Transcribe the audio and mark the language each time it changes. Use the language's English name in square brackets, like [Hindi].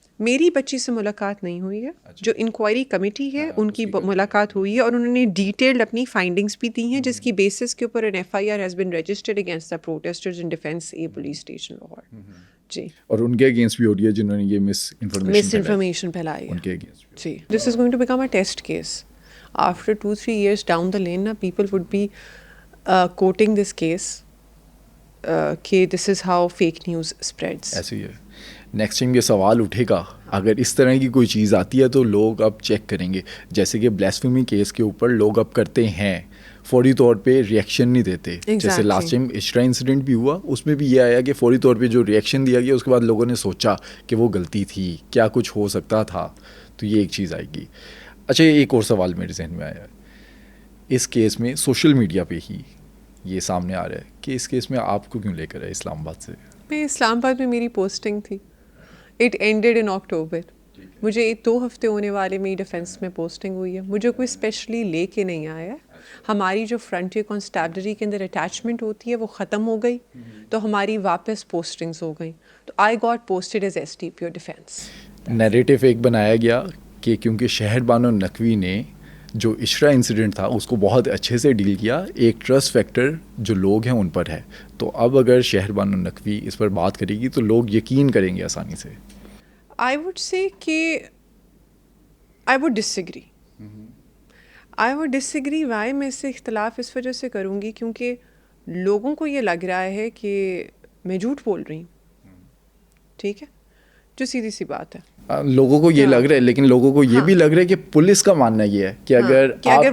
[Urdu] میری بچی سے ملاقات نہیں ہوئی ہے, جو انکوائری کمیٹی ہے ان کی ملاقات ہوئی ہے, اور انہوں نے ڈیٹیلڈ اپنی فائنڈنگس بھی دی ہیں جس کی بیسس کے اوپر [English] An FIR has been registered against the protesters in Defence A police station Lahore. [Urdu] جی, اور ان کے اگینسٹ بھی ہو رہی ہے جنہوں نے یہ مس انفارمیشن پھیلائی ہے, ان کے against. [English] جی, this is going to become a test case. After 2-3 years down the lane نا people would be quoting this case کہ this is how fake news spreads. [Urdu] ایسے ہی ہے. نیکسٹ ٹائم یہ سوال اٹھے گا اگر اس طرح کی کوئی چیز آتی ہے تو لوگ اب چیک کریں گے, جیسے کہ بلیسفیمی کیس کے اوپر لوگ اب کرتے ہیں فوری طور پہ ریئیکشن نہیں دیتے. جیسے [English] Exactly. [Urdu] لاسٹ ٹائم اشرا انسیڈنٹ بھی ہوا, اس میں بھی یہ آیا کہ فوری طور پہ جو ریئیکشن دیا گیا اس کے بعد لوگوں نے سوچا کہ وہ غلطی تھی, کیا کچھ ہو سکتا تھا. تو یہ ایک چیز آئے گی. اچھا, ایک اور سوال میرے ذہن میں آیا, اس کیس میں سوشل میڈیا پہ ہی یہ سامنے آ رہا ہے کہ اس کیس میں آپ کو کیوں لے کر آئے اسلام آباد سے؟ میں اسلام آباد میں میری پوسٹنگ تھی, [English] It ended in October. [Urdu] مجھے 2 ہفتے ہونے والے میری ڈیفینس میں پوسٹنگ ہوئی ہے. مجھے کوئی اسپیشلی لے کے نہیں آیا. ہماری جو فرنٹیئر کانسٹیبلری کے اندر اٹیچمنٹ ہوتی ہے وہ ختم ہو گئی, تو ہماری واپس پوسٹنگز ہو گئیں. [English] تو I got posted as S T P O Defence. [Urdu] Narrative ایک بنایا گیا کہ کیونکہ شہر بانو نقوی نے جو اشرا انسیڈنٹ تھا اس کو بہت اچھے سے ڈیل کیا, ایک ٹرسٹ فیکٹر جو لوگ ہیں ان پر ہے. تو اب اگر شہر بانو نقوی اس پر بات کرے گی تو لوگ یقین کریں گے آسانی سے. [English] I would say کہ I would disagree. I would disagree. [Urdu] Why میں اس سے اختلاف اس وجہ سے کروں گی کیونکہ لوگوں کو یہ لگ رہا ہے کہ میں جھوٹ بول رہی ہوں. ٹھیک ہے, جو سیدھی سی بات ہے. لوگوں کو یہ لگ رہا ہے, لیکن لوگوں کو یہ بھی لگ رہا ہے کہ پولیس کا ماننا یہ ہے کہ اگر